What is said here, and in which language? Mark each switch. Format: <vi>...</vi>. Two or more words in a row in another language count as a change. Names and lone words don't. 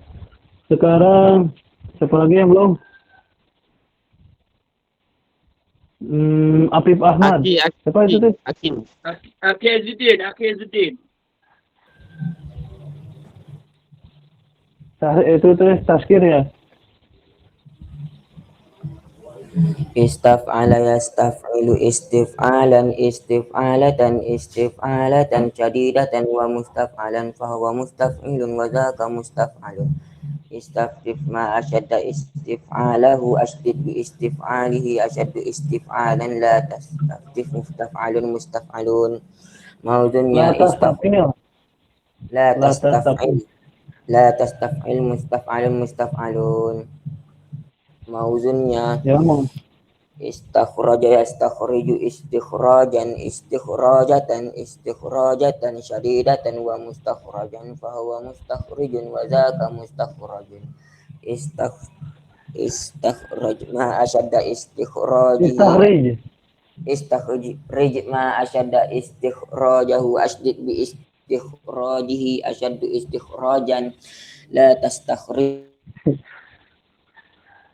<id>Sekarang, siapa lagi yang belum? Afif Ahmad. Siapa itu tuh? Aki Azuddin. Itu tuh Tazkir ya?</id> <ar>استفعل يستفعل استفعالا استفعالة استفعالة شديدة و مستفعلا فهو مستفعل و ذاك مستفعل استفعف ما أشد استفعاله أشدد ب استفعاله أشد استفعالا لا تستفعف مستفعل مستفعل mawzunnya استفعل لا تستفعل مستفعل مستفعل mawzunnya</ar> <id>Ya, mau.</id> <ar>استخرج يستخرج استخراجا استخراجة استخراجة شديدة و مستخرجا فهو مستخرج و ذاك مستخرج استخرج ما أشد استخراج ما أشد استخراجه أشدد ب استخراجه أشد استخراجا لا تستخرج</ar>